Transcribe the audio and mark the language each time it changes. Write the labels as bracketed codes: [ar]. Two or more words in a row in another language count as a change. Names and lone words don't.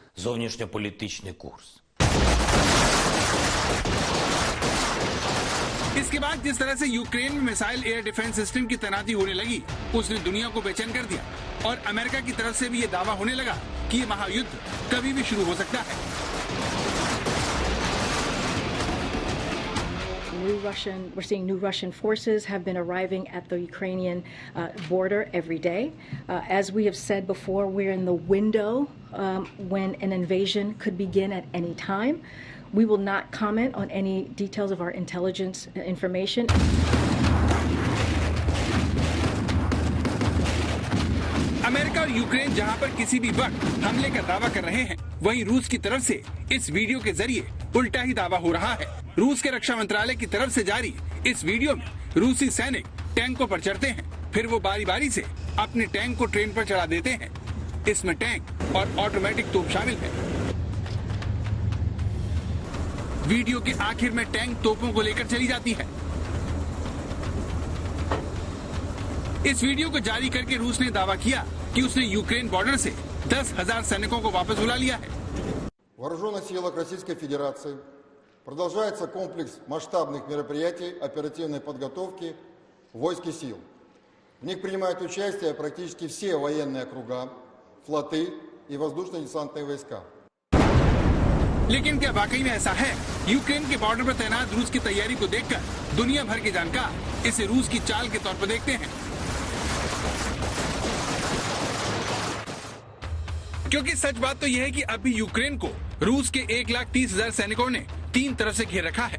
[hi] इसके बाद जिस तरह से यूक्रेन में [en] missile air defense system [hi] की तैनाती होने लगी, उसने दुनिया को बेचैन कर दिया और अमेरिका की तरफ से भी ये दावा होने लगा कि ये महायुद्ध कभी भी शुरू हो सकता है। [en] We're seeing new Russian forces have been arriving at the Ukrainian border every day. As we have said before, we're in the window when an invasion could begin at any time. We will not comment on any details of our intelligence information. अमेरिका और यूक्रेन जहां पर किसी भी वक्त हमले का दावा कर रहे हैं, वहीं रूस की तरफ से इस वीडियो के जरिए उल्टा ही दावा हो रहा है। रूस के रक्षा मंत्रालय की तरफ से जारी इस वीडियो में रूसी सैनिक टैंकों पर चढ़ते हैं, फिर वो बारी बारी से अपने टैंक को ट्रेन पर चढ़ा देते हैं। इसमें टैंक और ऑटोमेटिक तोप शामिल है। वीडियो के आखिर में टैंक तोपों को लेकर चली जाती है। इस वीडियो को जारी करके रूस ने दावा किया कि उसने यूक्रेन बॉर्डर से 10,000 सैनिकों को वापस बुला लिया है। [ru] В вооруженных силах Российской Федерации продолжается комплекс масштабных мероприятий оперативной подготовки войск и сил. В них принимают участие практически все военные округа, флоты и воздушно-десантные войска. [hi] लेकिन क्या वाकई में ऐसा है? यूक्रेन के बॉर्डर पर तैनात रूस की तैयारी को देखकर दुनिया भर के जानकार इसे रूस की चाल के तौर पर देखते हैं, क्योंकि सच बात तो यह है कि अभी यूक्रेन को रूस के 1,30,000 सैनिकों ने 3 तरफ से घेर रखा है।